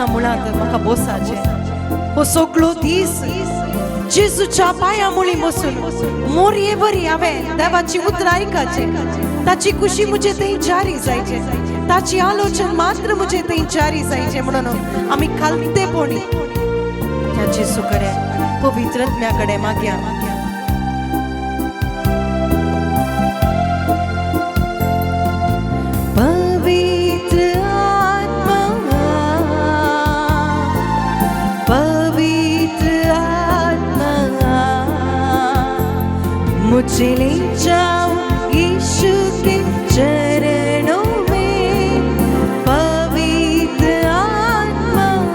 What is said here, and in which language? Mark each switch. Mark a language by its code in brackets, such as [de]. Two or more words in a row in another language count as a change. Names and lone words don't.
[kok] मुळांत म्हाका बसाचें हो सगळो दीस जेसूच्या पांया मुळी बसून मोरये बरी हांवें देवाची उतरां आयकाचे ताची कुशी मुजे थंय जारी जायचे ताची आलोचन मात्र मुजे थंय जारी जायचे म्हणून आमी खालतेपणी त्या जेसू कडेन पवित्रत्म्या कडेन मागया [hi] पवित्र आत्मा पवित्र आत्मा मुझे ले जाओ यीशु के चरणों में पवित्र आत्मा